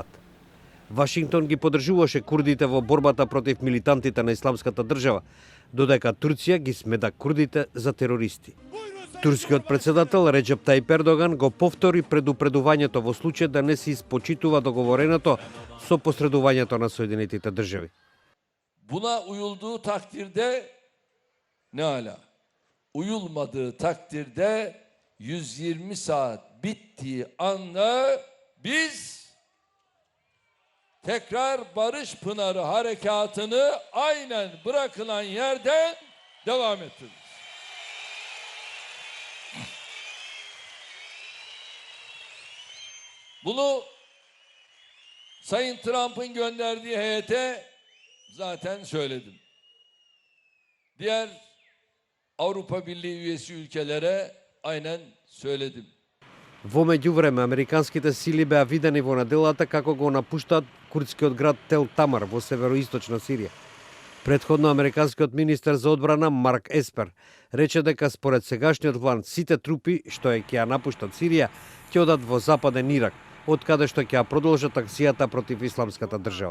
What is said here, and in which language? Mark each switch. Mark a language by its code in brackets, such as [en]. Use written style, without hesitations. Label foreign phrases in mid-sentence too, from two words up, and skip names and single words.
[mk] Вашингтон ги поддржуваше курдите во борбата против милитантите на Исламската држава, додека Турција ги смета курдите за терористи. Турскиот председател Реджеп Тајип Ердоган го повтори предупредувањето во случај да не се испочитува договореното со посредувањето на Соединетите држави. [tr] Buna uyulduğu takdirde ne ala? Uyulmadığı takdirde 120 saat bittiği anda biz tekrar Barış Pınarı harekatını aynen bırakılan yerden devam ettiririz. Bunu Sayın Trump'ın gönderdiği heyete zaten söyledim. Diğer Avrupa Birliği üyesi ülkelere aynen söyledim. [mk] Во меѓувреме, американските сили беа видени во неделата како го напуштаат курдскиот град Тел Тамар во североисточна Сирија. Претходно, американскиот министер за одбрана Марк Еспер рече дека според сегашниот план сите трупи што ќе ја напуштат Сирија ќе одат во западен Ирак, од каде што ќе ја продолжат акцијата против Исламската држава.